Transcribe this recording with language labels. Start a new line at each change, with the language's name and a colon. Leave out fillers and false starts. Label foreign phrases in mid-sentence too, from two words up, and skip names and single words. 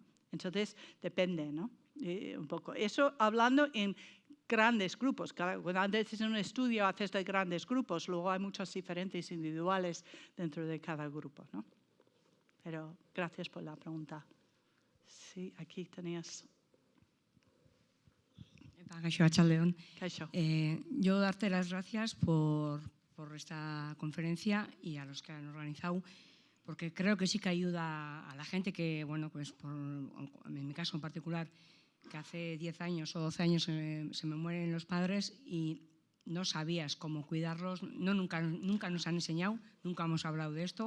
Spanish: Entonces, depende, ¿no? Un poco. Eso hablando en grandes grupos. Cuando haces un estudio, haces de grandes grupos, luego hay muchas diferentes individuales dentro de cada grupo, ¿no? Pero gracias por la pregunta. Sí, aquí tenías.
Basque: Kaixo, Arratsaldeon. Kaixo.
Spanish: Yo darte las gracias por esta conferencia y a los que han organizado, porque creo que sí que ayuda a la gente que, bueno, pues en mi caso en particular, que hace 10 años o 12 años se me mueren los padres y no sabías cómo cuidarlos, nunca nos han enseñado, nunca hemos hablado de esto.